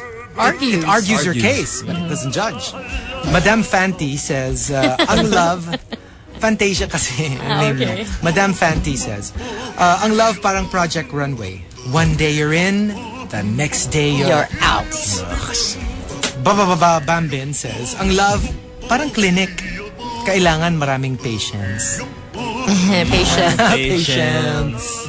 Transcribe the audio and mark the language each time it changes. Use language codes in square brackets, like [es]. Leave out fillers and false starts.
[en] It argues your case, but it doesn't judge. [tl] Madame Fanti says, ang love... Fantasia kasi ang name niya. Madame Fanti says, ang love parang Project Runway. [en] One day you're in, the next day you're out. [tl] Baba Bambin says, ang love parang clinic. Kailangan maraming patience. Patience.